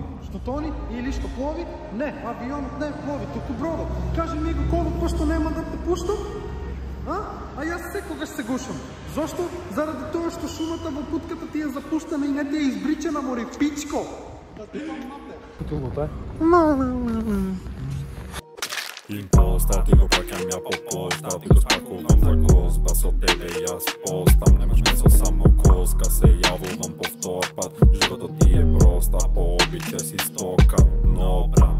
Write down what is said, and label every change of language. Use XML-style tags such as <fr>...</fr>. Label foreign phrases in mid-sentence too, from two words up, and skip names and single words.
<mk>Што тони или што плови? Не, авионот не плови, туку бродот. Кажи ми го колко пошто нема да те пуштам? А јас секогаш се гушам. Зошто? Заради тоа што шумата во путката ти е запуштена и не ти е избричена, мори пичко. Да ти пам на те. Тулото е? Imposta, ti go pakam ja po posta, ti go spakuvam za gozba, s od tebe ja spostam, nemaš meso samo koska, se javuvam povtorpat, život od ti je prosta, po običaj si stoka, no brat.</mk>